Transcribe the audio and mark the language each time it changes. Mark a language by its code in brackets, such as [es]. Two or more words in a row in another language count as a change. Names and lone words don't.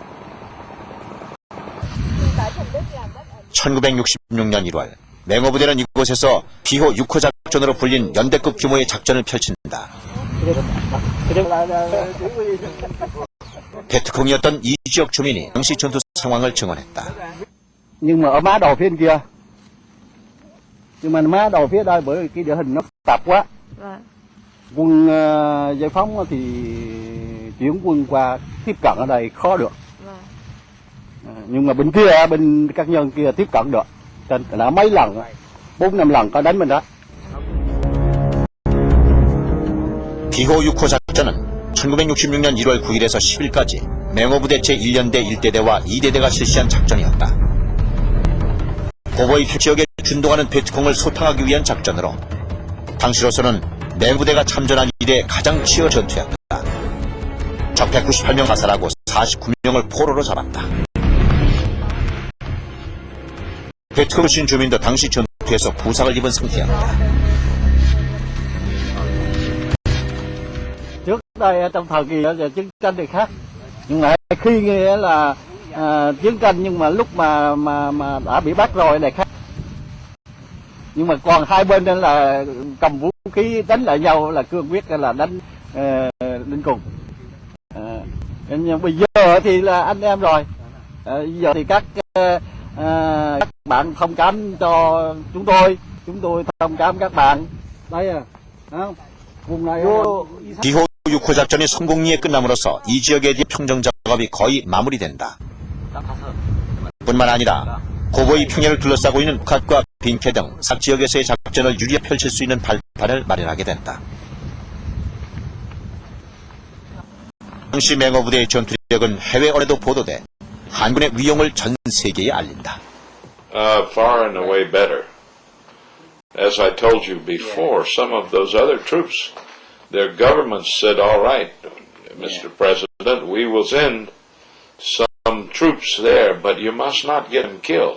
[ko] 1966년 1월 맹호부대는 이곳에서 비호 6호 작전으로 불린 연대급 규모의 작전을 펼친다. 베트콩이었던 이 지역 주민이 당시 전투 상황을 증언했다. [vi] Nhưng mà ở má đầu phía bên kia, nhưng mà má đầu phía đây bởi vì cái địa hình nó phức tạp quá. Quân giải phóng thì chuyển quân qua tiếp cận ở đây khó được. Nhưng mà bên kia, bên các nhân kia tiếp cận được. Nên đã mấy lần, 4-5 lần có đánh bên đó. [ko] 비호 6호 작전은 1966년 1월 9일에서 10일까지 맹호부대 제1연대 1대대와 2대대가 실시한 작전이었다. 고보이 지역에 준동하는 베트콩을 소탕하기 위한 작전으로 당시로서는 맹부대가 참전한 이래 가장 치열 전투였다. 적 198명 사살하고 49명을 포로로 잡았다. 베트콩 출신 주민도 당시 전투에서 부상을 입은 상태였다. [vi] Trước đây trong thời kỳ chiến tranh thì khác, nhưng mà khi nghĩa là chiến tranh nhưng mà lúc mà đã bị bắt rồi này khác. Nhưng mà còn hai bên nên là cầm vũ khí đánh lại nhau là cương quyết là đánh đến cùng. Nhưng bây giờ thì là anh em rồi. Giờ thì các bạn thông cảm cho chúng tôi thông cảm các bạn. Đây à, không? [ko] 비호 6호 작전이 성공리에 끝남으로써 이 지역에 대한 평정 작업이 거의 마무리된다. 뿐만 아니라 고보이 평야를 둘러싸고 있는 북한과 빈케 등 사 지역에서의 작전을 유리하게 펼칠 수 있는 발판을 마련하게 된다. 당시 맹호부대의 전투력은 이력은 해외 언론에도 보도돼 한군의 위용을 전 세계에 알린다. [en] Far and away better. As I told you before, some of those other troops, their governments said, all right, Mr. President, we will send some troops there, but you must not get them killed.